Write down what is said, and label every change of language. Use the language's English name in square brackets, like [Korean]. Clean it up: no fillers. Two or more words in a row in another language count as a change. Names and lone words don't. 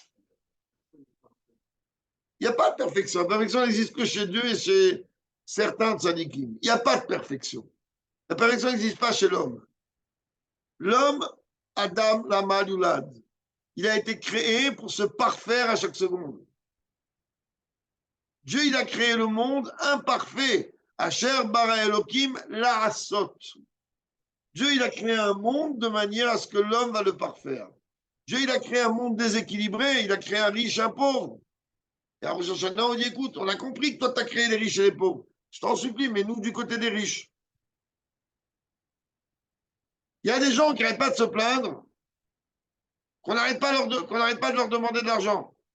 [French] Il n'y a pas de perfection. La perfection n'existe que chez Dieu et chez certains tzadikim. Il n'y a pas de perfection. La perfection n'existe pas chez l'homme. L'homme, [Hebrew] Adam Lamalulad, [French] il a été créé pour se parfaire à chaque seconde. Dieu, il a créé le monde imparfait. [Hebrew] אשר ברא אלהים לעשות. [French] Dieu, il a créé un monde de manière à ce que l'homme va le parfaire. Dieu, il a créé un monde déséquilibré. Il a créé un riche, un pauvre. Et à Rosh Hashanah, on dit, écoute, on a compris que toi, tu as créé les riches et les pauvres. Je t'en supplie, mais nous, du côté des riches. Il y a des gens qui n'arrêtent pas de se plaindre, qu'on n'arrête pas, de leur demander de l'argent.